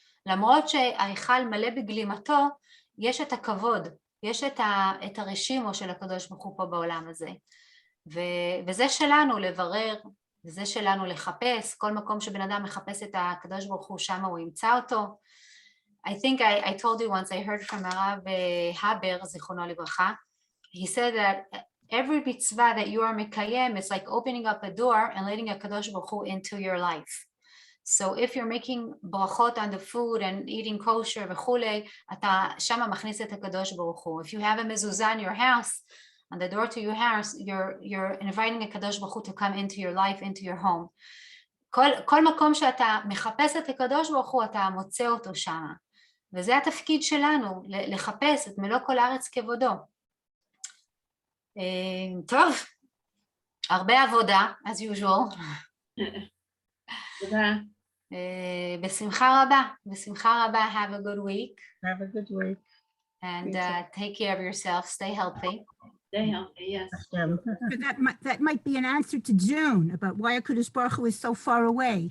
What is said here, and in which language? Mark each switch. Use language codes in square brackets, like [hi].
[he] למרות שההיכל מלא בגלימתו, יש את הכבוד, יש את הרשימו של הקדוש ברוך הוא פה בעולם הזה. וזה שלנו לברר, וזה שלנו לחפש, כל מקום שבן אדם מחפש את הקדוש ברוך הוא, שם הוא ימצא אותו. [en] I think I told you once, I heard from הרב הבר, זיכרונו לברכה, he said that every mitzvah that you are מקיים is like opening up a door and letting a kadosh baruch hu into your life. So if you're making brachot on the food and eating kosher וכולי, [he] אתה שמה מכניס את הקדוש ברוך הוא. [en] If you have a mezuzah in your house, on the door to your house, you're inviting a kadosh baruch hu to come into your life, into your home. [he] כל מקום שאתה מחפש את הקדוש ברוך הוא, אתה מוצא אותו שמה. וזה התפקיד שלנו, לחפש את מלוא כל הארץ כבודו. טוב, הרבה עבודה, [en] as usual. [he] תודה. בשמחה רבה, בשמחה רבה, [en] have a good week. Have a good week. And take care of yourself, stay healthy. Stay healthy, yes. That might be an answer to June about why HaKadosh Baruch Hu is so far away.